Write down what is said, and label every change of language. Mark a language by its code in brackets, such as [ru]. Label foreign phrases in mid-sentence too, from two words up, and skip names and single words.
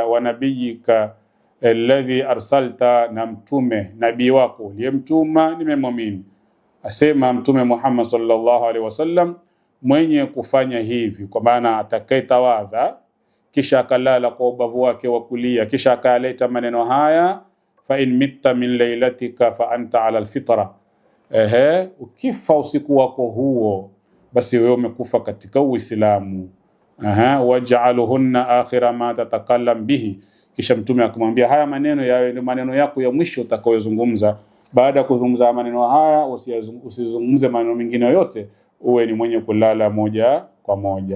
[ar] ونبيك الذي أرسلت, [sw] na mtume nabii wako uliyemtuma nimemwamini. Asema Mtume Muhammad [ar] صلى الله عليه وسلم, [sw] mwenye kufanya hivi, kwa maana atakayetawadha kisha akalala kwa ubavu wake wa kulia, kisha akaleta maneno haya, [ar] فإن مت من ليلتك فأنت على الفطرة, [sw] ukifa usiku wako huo, basi wewe umekufa katika Uislamu. [ar] واجعلهن آخر ما تتكلم به, [sw] kisha mtume akamwambia haya maneno yawe ni maneno yako ya mwisho utakayozungumza. Baada ya kuzungumza maneno haya usizungumze maneno mengine yote, uwe ni mwenye kulala moja kwa moja.